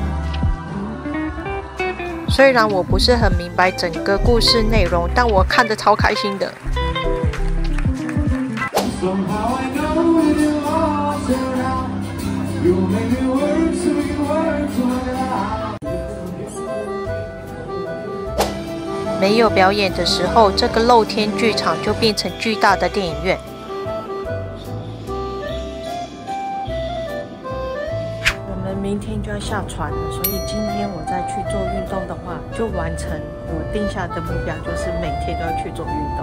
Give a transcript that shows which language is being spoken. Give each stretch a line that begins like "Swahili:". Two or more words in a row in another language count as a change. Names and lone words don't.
Chinese: 雖然我不是很明白整個故事內容，但我看得超開心的。沒有表演的時候，這個露天劇場就變成巨大的電影院。我們明天就要下船了，所以今天我再去做運動的話，就完成我定下的目標，就是每天都要去做運動。